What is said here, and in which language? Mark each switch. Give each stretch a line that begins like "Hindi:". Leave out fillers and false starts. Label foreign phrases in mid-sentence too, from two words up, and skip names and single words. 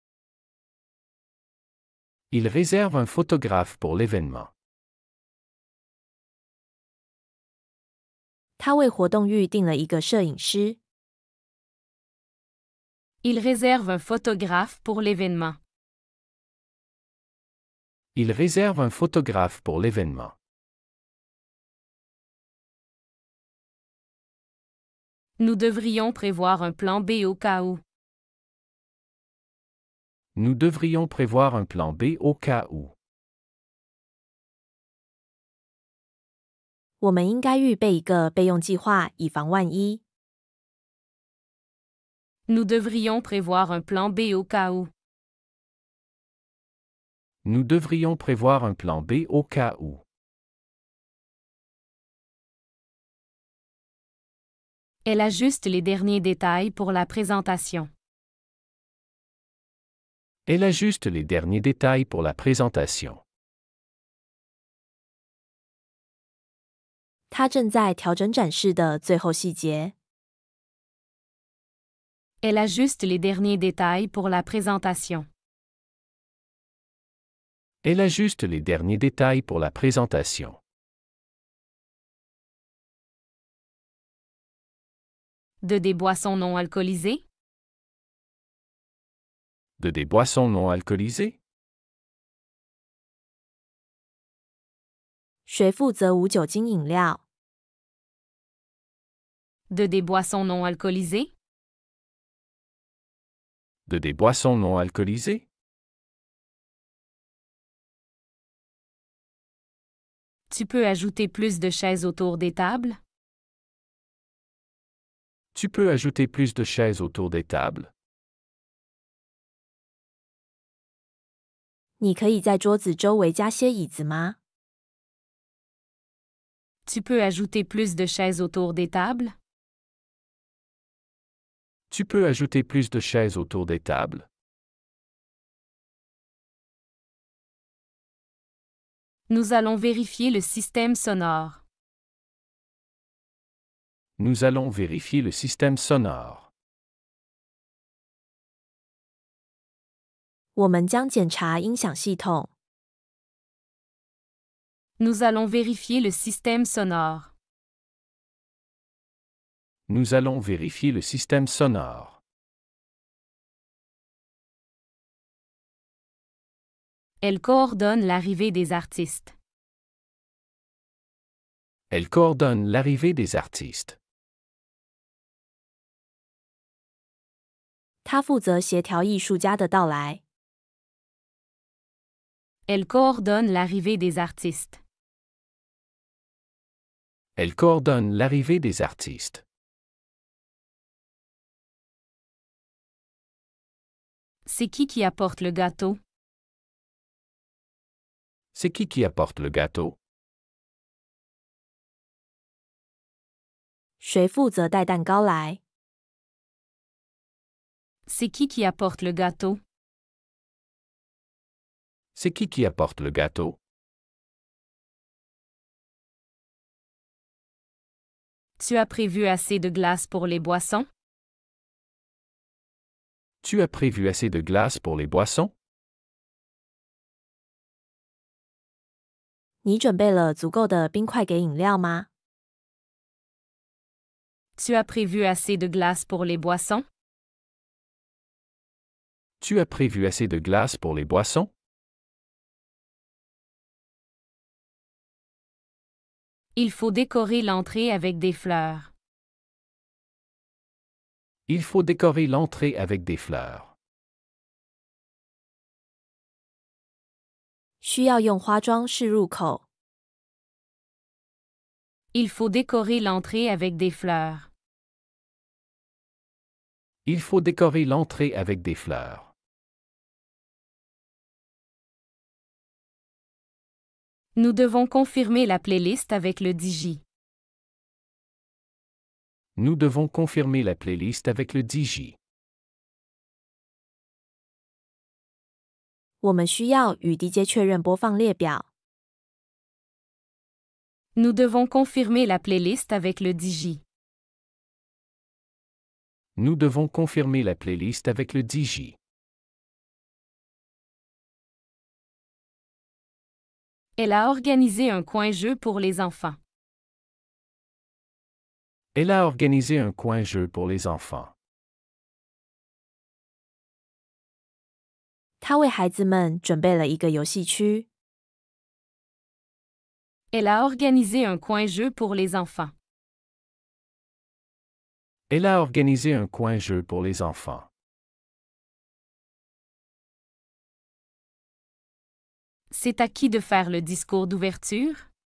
French: Il réserve un photographe pour l'événement.
Chinese: 他为活动预定了一个摄影师。
French: Il réserve un photographe pour l'événement. Il réserve un photographe pour l'événement. Nous devrions prévoir un plan B au cas où. Nous devrions prévoir un plan B au cas où.
Chinese: 我们应该预备一个备用计划，以防万一。
French: Nous devrions prévoir un plan B au cas où. Nous devrions prévoir un plan B au cas où. Elle ajuste les derniers détails pour la présentation. Elle ajuste les derniers détails pour la présentation.
Chinese: 他正在调整展示的最后细节。
French: Elle ajuste les derniers détails pour la présentation. Elle ajuste les derniers détails pour la présentation. De des boissons non alcoolisées? De des boissons non alcoolisées?
Chinese: 谁负责无酒精饮料？
French: De des boissons non alcoolisées? De des boissons non alcoolisées? Tu peux ajouter plus de chaises autour des tables? Tu peux ajouter plus de chaises autour des tables?
Chinese: 你可以在桌子周围加些椅子吗？
French: Tu peux ajouter plus de chaises autour des tables? Tu peux ajouter plus de chaises autour des tables? Nous allons vérifier le système sonore. Nous allons vérifier le système sonore.
Chinese: 我们将检查音响系统。
French: Nous allons vérifier le système sonore. Nous allons vérifier le système sonore. Elle coordonne l'arrivée des artistes. Elle coordonne l'arrivée des artistes.
Chinese: 他负责协调艺术家的到来。
French: Elle coordonne l'arrivée des artistes. Elle coordonne l'arrivée des artistes. C'est qui apporte le gâteau? C'est qui apporte le gâteau?
Chinese: 谁负责带蛋糕来？
French: C'est qui apporte le gâteau? C'est qui apporte le gâteau? Tu as prévu assez de glace pour les boissons? Tu as prévu assez de glace pour les boissons?
Chinese: 你准备了足够的冰块给饮料吗？
French: Tu as prévu assez de glace pour les boissons? Tu as prévu assez de glace pour les boissons? Il faut décorer l'entrée avec des fleurs. Il faut décorer l'entrée avec des fleurs.
Chinese: 需要用花装饰入口。
French: Il faut décorer l'entrée avec des fleurs. Il faut décorer l'entrée avec des fleurs. Nous devons confirmer la playlist avec le DJ. Nous devons confirmer la playlist avec le DJ.
Chinese: 我们需要与 DJ 确认播放列表。
French: Nous devons confirmer la playlist avec le DJ. Nous devons confirmer la playlist avec le DJ. Elle a organisé un coin-jeu pour les enfants. Elle a organisé un coin-jeu pour les enfants.
Chinese: 他为孩子们准备了一个游戏区。
French: Elle a organisé un coin-jeu pour les enfants. Elle a organisé un coin-jeu pour les enfants. C'est à qui de faire le discours d'ouverture?